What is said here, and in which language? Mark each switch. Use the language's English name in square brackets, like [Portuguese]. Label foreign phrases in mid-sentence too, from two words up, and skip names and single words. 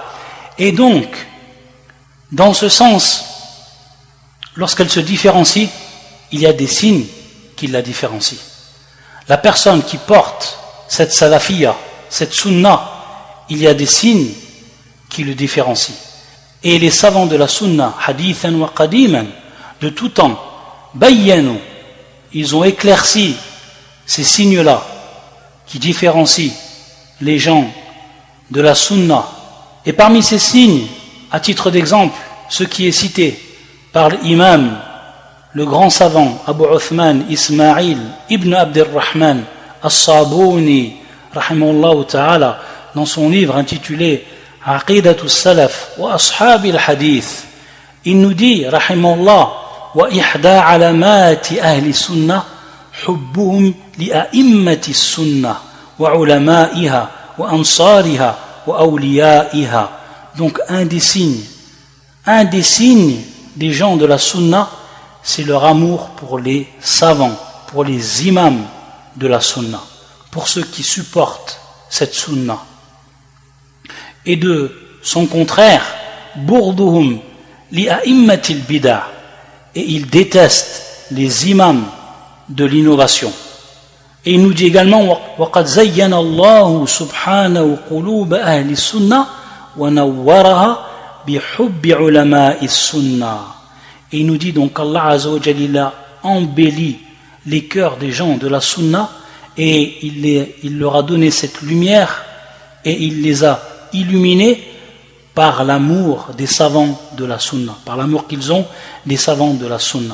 [French] Et donc, dans ce sens, lorsqu'elle se différencie, il y a des signes qui la différencient. La personne qui porte cette salafiyya, cette sunna, il y a des signes qui le différencient. Et les savants de la sunna, [Arabic] حديثا وقديما, [French] de tout temps, bayyanu, ils ont éclairci ces signes-là qui différencient les gens de la sunna. Et parmi ces signes, à titre d'exemple, ce qui est cité par l'imam, le grand savant Abu Uthman Ismail ibn Abdirrahman As-Sabuni, [Arabic] رحمه الله تعالى, [French] dans son livre intitulé Aqidatu Salaf wa Ashabi al-Hadith, il nous dit, rahimahullah, [Arabic] وإحدى علامات أهل السنة حبهم لأئمة السنة وعلمائها وأنصارها وأوليائها. [French] Donc un des signes des gens de la sunna, c'est leur amour pour les savants, pour les imams de la sunna, pour ceux qui supportent cette sunna. Et de son contraire, [Arabic] بغضهم لأئمة البدعة, [French] et ils détestent les imams de l'innovation. Et il nous dit également [Arabic] وَقَدْ زَيَّنَ اللَّهُ سُبْحَانَهُ قُلُوبَ أَهْلِ السُّنَّةِ وَنَوَّرَهَا بِحُبِّ عُلَمَاءِ السُّنَّةِ. [French] Et il nous dit donc qu'Allah [Arabic] عز وجل [French] embellit les cœurs des gens de la sunna, et il leur a donné cette lumière et il les a illuminés par l'amour des savants de la sunna, par l'amour qu'ils ont des savants de la sunna.